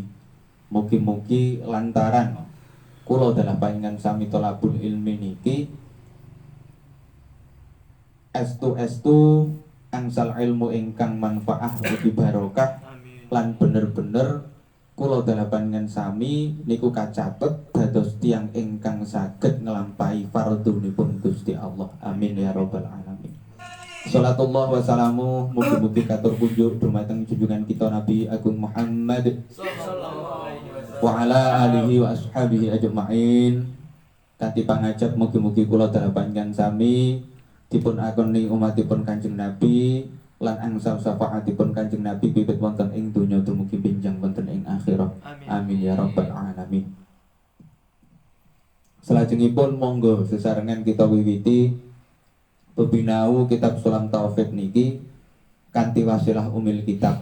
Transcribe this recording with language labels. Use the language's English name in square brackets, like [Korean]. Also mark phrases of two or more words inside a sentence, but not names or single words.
[Javanese] Mugi-mugi lantaran kula dalah panjenengan sami [Arabic] طلب العلم [Javanese] niki estu-estu angsal ilmu ingkang manfaah ugi barokah lan bener-bener kula dalah panjenengan sami niku kacatet dados tiyang ingkang saged nglampahi fardhunipun Gusti Allah. [Arabic] آمين يا رب العالمين صلاة الله وسلامه [Javanese] mugi-mugi katur kunjuk dumateng junjungan kita Nabi Agung Muhammad [Arabic] وعلى آله وأصحابه أجمعين. [Javanese] Kanthi pangajap mugi-mugi kula dalah panjenengan sami dipun akoni umatipun Kanjeng Nabi lan angsal syafaatipun Kanjeng Nabi bibit wonten ing donya dumugi benjang wonten ing akhirat. [Arabic] آمين يا رب العالمين. [Javanese] Salajengipun monggo sesarengan kita wiwiti bebinau kitab Sulam Taufik niki kanthi wasilah [Arabic] أم الكتاب.